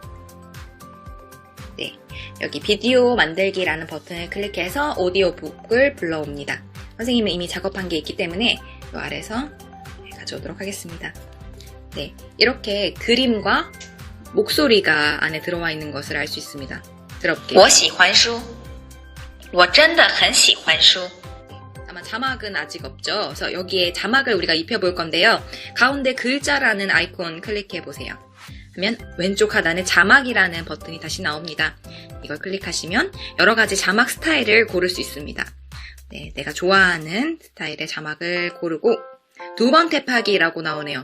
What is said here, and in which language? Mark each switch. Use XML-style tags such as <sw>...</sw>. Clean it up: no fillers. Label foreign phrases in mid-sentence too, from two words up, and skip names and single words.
<ko>네, 여기 비디오 만들기라는 버튼을 클릭해서 오디오북을 불러옵니다. 선생님은 이미 작업한 게 있기 때문에 이 아래에서 가져오도록 하겠습니다. 네, 이렇게 그림과 목소리가 안에 들어와 있는 것을 알 수 있습니다. 들어볼게요.</ko> <zh>我喜欢书. 我真的很喜欢书.</zh> <ko>아마 자막은 아직 없죠. 그래서 여기에 자막을 우리가 입혀볼 건데요. 가운데 글자라는 아이콘 클릭해 보세요. 하면 왼쪽 하단에 자막이라는 버튼이 다시 나옵니다. 이걸 클릭하시면 여러 가지 자막 스타일을 고를 수 있습니다. 네, 내가 좋아하는 스타일의 자막을 고르고 두 번 탭하기라고 나오네요.</ko>